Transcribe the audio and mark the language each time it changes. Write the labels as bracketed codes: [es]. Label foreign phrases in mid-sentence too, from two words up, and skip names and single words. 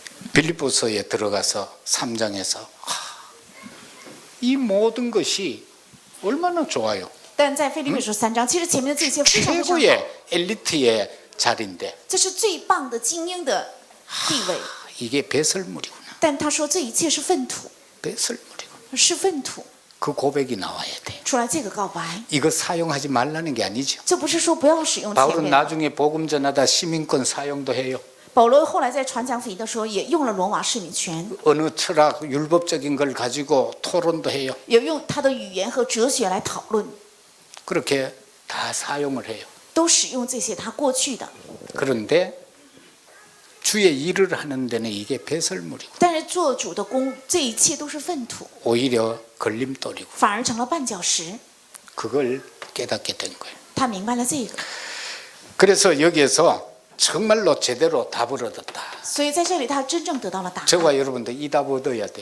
[ko] 빌립보서에 들어가서 3장에서 이 모든 것이 얼마나 좋아요. [zh] 但在腓立比书3章，其实前面的这些非常非常好， [ko] 최고의 엘리트의 자리인데 [zh] 这是最棒的精英的地位。 [ko] 이게 배설물이구나. [zh] 但他说这一切是粪土， [ko] 배설물이구나. [zh] 是粪土。 [ko] 그 고백이 나와야 돼. [zh] 出来这个告白， [ko] 이거 사용하지 말라는 게 아니죠. [zh] 这不是说不要使用前 [ko] 바울은 [zh] 面的。 [ko] 나중에 복음 전하다 시민권 사용도 해요. [zh] 保罗后来在传讲福音的时候，也用了罗马市民权， [ko] 어느 철학 율법적인 걸 가지고 토론도 해요. [zh] 也用他的语言和哲学来讨论， [ko] 그렇게 다 사용을 해요. [zh] 都使用这些他过去的。 [ko] 그런데 주의 일을 하는 데는 이게 배설물이고 [zh] 但是做主的工，这一切都是粪土， [ko] 오히려 걸림돌이고 [zh] 反而成了绊脚石。 [ko] 그걸 깨닫게 된 거예요. [zh] 他明白了这个， [ko] 그래서 여기에서 정말로 제대로 답을 얻었다. [zh] 所以在这里他真正得到了答案。 [ko] 저와 여러분도 이 답 얻어야 돼요.